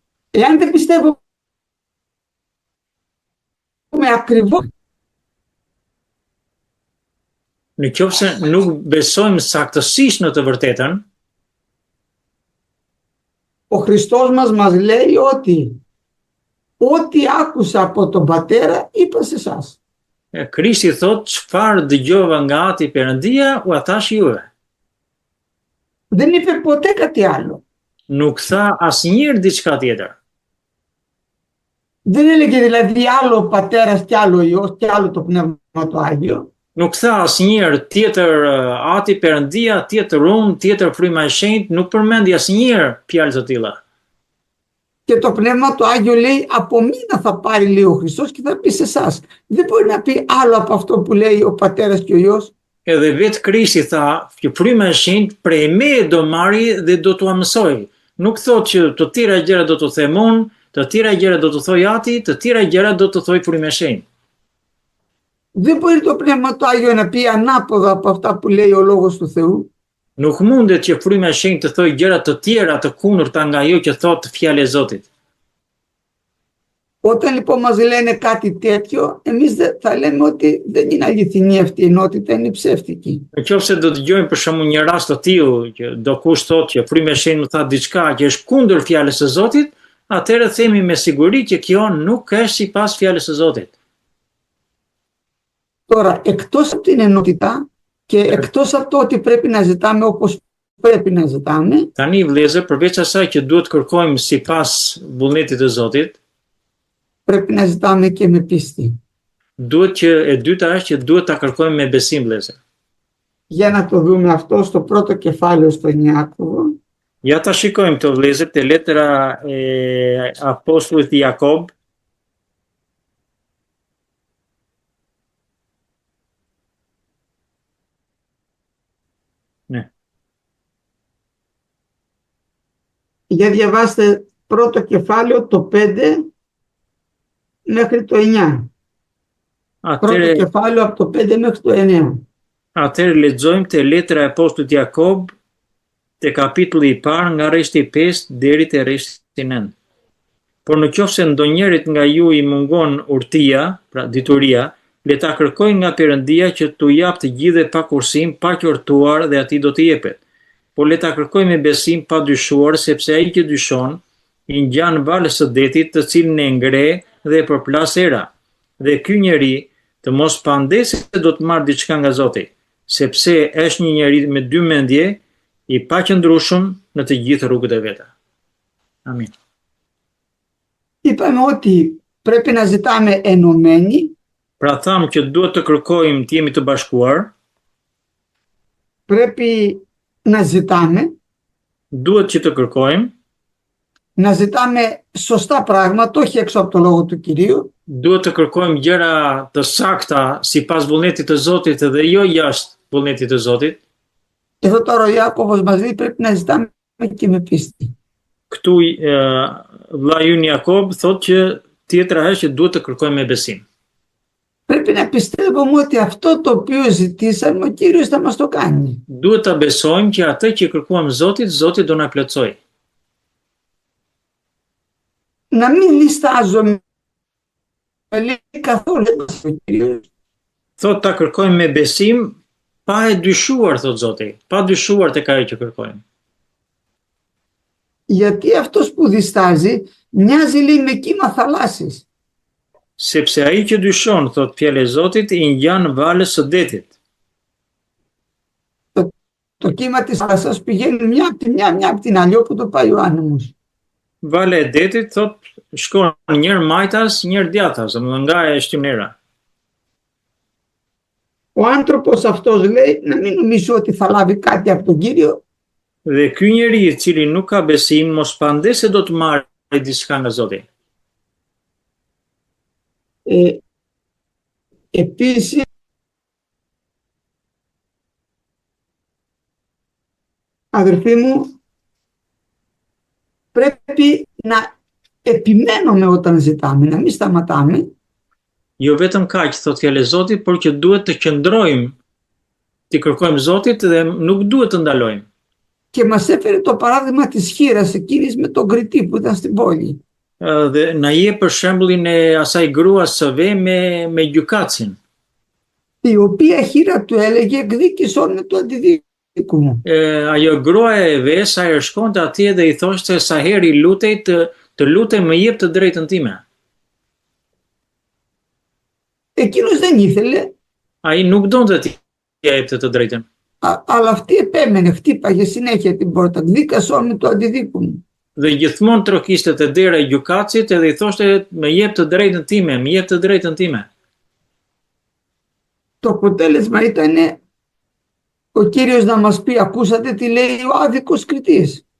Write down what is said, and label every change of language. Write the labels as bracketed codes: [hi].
[el] Εάν δεν πιστεύουμε ακριβώς [sq] Në qoftë se nuk besojmë saktësisht në të vërtetën, [el] ο Χριστός μας λέει ότι ό,τι άκουσα από τον Πατέρα είπα σε εσάς. [sq] Krishti thot çfarë dëgjova nga Ati Perëndia u thash juve. [el] Δεν είπε ποτέ κάτι άλλο. [sq] Nuk tha asnjëherë diçka tjetër. [el] Δεν έλεγε δηλαδή άλλο ο Πατέρας και άλλο ο Υιός και άλλο το Πνεύμα το Άγιο. [sq] Nuk tha asnjëherë tjetër Ati Perëndia, tjetër unë, tjetër Fryma e Shenjtë, nuk përmendi asnjëherë fjalë të tilla. [el] Και το Πνεύμα το Άγιο λέει από μήνα θα πάρει, λέει ο Χριστός, και θα πει σε εσάς. Δεν μπορεί να πει άλλο από αυτό που λέει ο Πατέρας και ο Υιός. [sq] Edhe vetë Krishti tha që Fryma e Shenjtë prej meje do marri dhe do t'u mësoj. Nuk thot që të tjera gjëra do të them unë, të tjera gjëra do të thoj Ati, të tjera gjëra do të thoj Fryma e Shenjtë. [el] Δεν μπορεί το Πνεύμα το Άγιο να πει ανάποδα από αυτά που λέει ο Λόγος του Θεού. [sq] Nuk mundet që Fryma e Shenjtë të thoj gjëra të tjera të kundërta nga ajo që thot fjala e Zotit. [el] Όταν λοιπόν μας λένε κάτι τέτοιο, εμείς θα λέμε ότι δεν είναι αληθινή αυτή η ενότητα, είναι ψεύτικη. [sq] Nëse do dëgjojmë për shembull një rast të tillë që do kush thotë që Fryma e Shenjtë më tha diçka që është kundër fjalës së Zotit, atëherë themi me siguri që kjo nuk është sipas fjalës së Zotit. [el] Τώρα, εκτός από την ενότητα και εκτός από το ότι πρέπει να ζητάμε όπως πρέπει να ζητάμε, [sq] Tani vëllezër, përveç asaj që duhet kërkojmë sipas vullnetit të Zotit, [el] πρέπει να ζητάμε και με πίστη. [sq] duhet që e dyta është që duhet ta kërkojmë me besim vëllezër. [el] Για να το δούμε αυτό στο πρώτο κεφάλαιο στο Ιάκωβο. [sq] Ja ta shikojmë këtë vëllezër te letra e apostullit Jakob. [el] Ναι. Για διαβάστε πρώτο κεφάλαιο το 5 μέχρι το 9. Πρώτο [sq] Atëre, [el] κεφάλαιο από το 5 μέχρι το 9. [sq] atëre lexojmë te letra e apostullit Jakob te kapitulli i parë nga rreshti i 5 deri te rreshti i 9. Por në qoftë se ndonjërit nga ju i mungon urtia, pra dituria, le ta kërkojnë nga Perëndia që t'u jap të gjithë pa kursim, pa qortuar dhe atij do t'i jepet. Por le ta kërkojnë me besim pa dyshuar, sepse ai që dyshon i ngjan valës së detit, të cilin e ngre dhe e përplas era. Dhe ky njeri të mos pandesë se do të marrë diçka nga Zoti, sepse është një njeri me dy mendje, i paqëndrueshëm në të gjithë rrugët e veta. Amin. [el] Είπαμε ότι πρέπει να ζητάμε ενωμένοι, [sq] Pra thamë që duhet të kërkojmë të jemi të bashkuar, [el] πρέπει να ζητάμε, [sq] duhet që të kërkojmë, [el] να ζητάμε σωστά πράγματα, όχι έξω από το λόγο του Κυρίου, [sq] duhet të kërkojmë gjëra të sakta sipas vullnetit të Zotit dhe jo jashtë vullnetit të Zotit. [el] Εδώ τώρα ο Ιάκωβος μας λέει πρέπει να ζητάμε και με πίστη. [sq] Këtu vlla ynë Jakob thotë që tjetra është që duhet të kërkojmë me besim. [el] Πρέπει να πιστεύουμε ότι αυτό το οποίο ζητήσαμε ο Κύριος θα μας το κάνει. [sq] Duhet ta besojmë që atë që kërkuam Zotit, Zoti do na plotësoj. [el] Να μην ληστάζουμε, λέει καθόλου ο Κύριος. [sq] Thotë ta kërkojmë me besim pa e dyshuar, thotë Zoti, pa dyshuar tek ajo që kërkojmë. [el] Γιατί αυτός που διστάζει μοιάζει, λέει, με κύμα θαλάσσης. [sq] Sepse ai që dyshon, thotë fjala e Zotit, i ngjan valës së detit. [el] Το κύμα της θάλασσας πηγαίνει μια από τη μια από την άλλη, όπου το πάει ο άνεμος. [sq] Vala e detit thotë shkon njërë majtas, njërë djathtas, domethënë nga e shtimnera. [el] Ο άνθρωπος αυτός, λέει, να μην νομίζω ότι θα λάβει κάτι από τον Κύριο. [sq] Dhe ky njeri i cili nuk ka besim, mos pandesë do të marrë diçka nga Zoti. [el] Επίσης, αδερφοί μου, πρέπει να επιμένουμε όταν ζητάμε, να μην σταματάμε. [sq] Jo vetëm kaq, thotë fjala e Zotit, por që duhet të qëndrojmë, të kërkojmë Zotit dhe nuk duhet të ndalojmë. [el] Και μας έφερε το παράδειγμα της χήρας εκείνης με τον κριτή που ήταν στην πόλη. [sq] Dhe na jep për shembullin e asaj gruas së ve me gjykatësin. [el] Η οποία χήρα του έλεγε εκδίκησόν με του αντιδίκου μου. [sq] Ajo gruaja e ves, ajo shkonte atje dhe i thoshte sa herë i lutej të lutem më jep të drejtën time. [el] Εκείνος δεν ήθελε, [sq] Ai nuk donte t'i jepte të drejtën. [el] αλλά αυτή επέμενε, χτύπαγε συνέχεια την πόρτα. Εκδίκασόν με του αντιδίκου μου. [sq] Dhe gjithmonë trokiste te dera e gjykatësit edhe i thoshte më jep të drejtën time, më jep të drejtën time. [el] Το αποτέλεσμα ήταν ο Κύριος να μας πει, ακούσατε τι λέει ο άδικος κριτής.